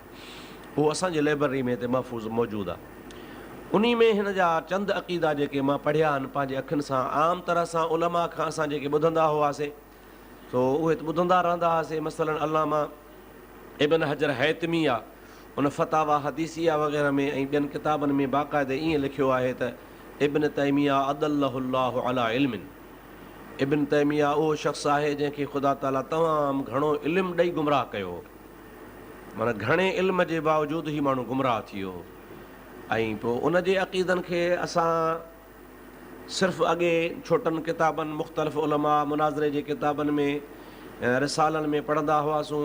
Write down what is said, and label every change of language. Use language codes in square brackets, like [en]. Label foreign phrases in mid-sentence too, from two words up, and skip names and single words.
[sd] उहो असांजी लाइब्रेरी में हिते महफ़ूज़ मौजूदु आहे। उन में हिन जा चंद अक़ीदा जेके मां पढ़िया आहिनि पंहिंजे अखियुनि सां, आम तरह सां उलमा खां असां जेके ॿुधंदा हुआसीं सो उहे ॿुधंदा रहंदा हुआसीं। मसलन अल्लामा इब्न हजर हैतमी आहे, उन फ़तावा हदीसिया वग़ैरह में ऐं ॿियनि किताबनि में बाक़ाइदे ईअं लिखियो आहे त इब्न तैमिया [ar] أضله الله على علم, [sd] इब्न तैमिया उहो शख़्स आहे जंहिंखे ख़ुदा ताला तमामु घणो इल्मु ॾेई गुमराह कयो, माना घणे इल्म जे बावजूदि ई माण्हू गुमराह थी वियो। ऐं पोइ उन जे अक़ीदनि खे असां सिर्फ़ु अॻे छोटनि किताबनि, मुख़्तलिफ़ उलमा मुनाज़रे जे किताबनि में, रिसालनि में पढ़ंदा हुआसीं।